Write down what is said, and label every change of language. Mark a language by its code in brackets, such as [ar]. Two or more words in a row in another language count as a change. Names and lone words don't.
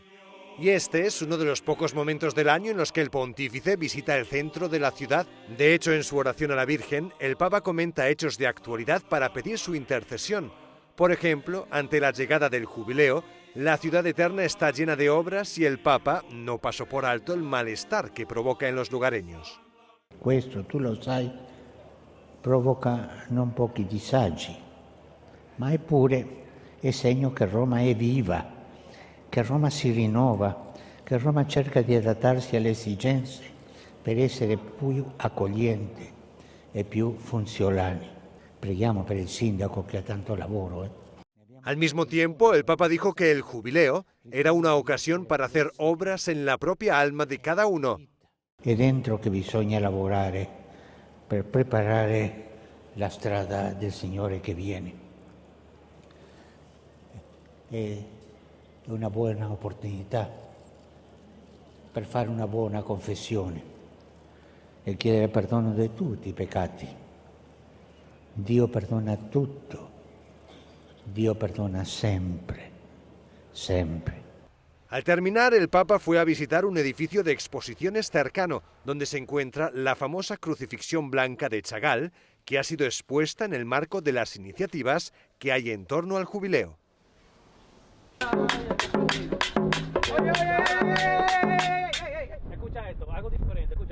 [es] Y este es uno de los pocos momentos del año en los que el pontífice visita el centro de la ciudad. De hecho, en su oración a la Virgen, el Papa comenta hechos de actualidad para pedir su intercesión. Por ejemplo, ante la llegada del jubileo, la ciudad eterna está llena de obras y el Papa no pasó por alto el malestar que provoca en los lugareños. [it] Questo, tu lo sai, provoca non pochi disagi, ma eppure è segno che Roma è viva, che Roma si rinnova, che Roma cerca di adattarsi alle esigenze per essere più accogliente e più funzionale. Preghiamo per il sindaco che ha tanto lavoro. [es] Al mismo tiempo, el Papa dijo que el jubileo era una ocasión para hacer obras en la propia alma de cada uno. [it] È dentro che bisogna lavorare per preparare la strada del Signore che viene. È una buona opportunità per fare una buona confessione e chiedere perdono di tutti i peccati. Dio perdona tutto, Dio perdona sempre, sempre. [es] Al terminar, el Papa fue a visitar un edificio de exposiciones cercano, donde se encuentra la famosa crucifixión blanca de Chagall, que ha sido expuesta en el marco de las iniciativas que hay en torno al jubileo. Escucha esto, algo diferente, escucha.